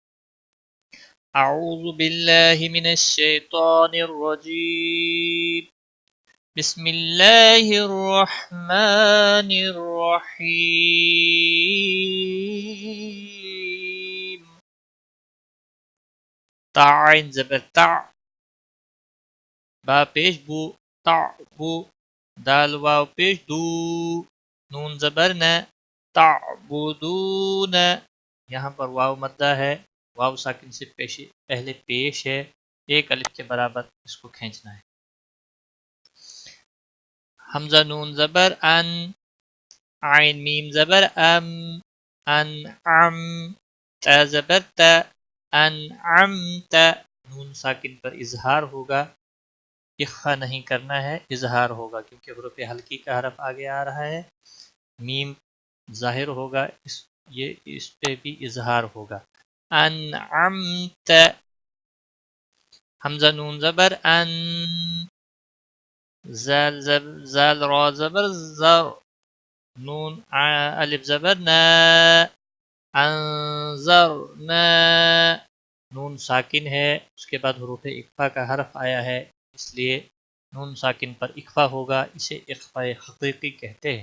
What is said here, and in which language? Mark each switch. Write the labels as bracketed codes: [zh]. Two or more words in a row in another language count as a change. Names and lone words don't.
[ar] اعوذ باللہ من الشیطان الرجیم، بسم اللہ الرحمن الرحیم۔ [ur] تعین زبر تع، با پیش بو، تعبو، دال واو پیش دو، نون زبر ن، تعبدون، یہاں پر واو مدہ ہے، واو ساکن سے پہلے پیش ہے، ایک الف کے برابر اس کو کھینچنا ہے۔ حمزہ نون زبر ان، عین میم زبر ام، انعم، تا زبر تا، انعمت، نون ساکن پر اظہار ہوگا، اخفا نہیں کرنا ہے، اظہار ہوگا کیونکہ حروف حلقی کا حرف آگے آ رہا ہے۔ میم ظاہر ہوگا، اس پہ بھی اظہار ہوگا۔ انعمت، حمزہ نون زبر ان، زال را زبر زر، نون الف زبر نا، انظرنا، نون ساکن ہے، اس کے بعد حروف اخفا کا حرف آیا ہے، اس لیے نون ساکن پر اخفا ہوگا، اسے اخفا حقیقی کہتے ہیں۔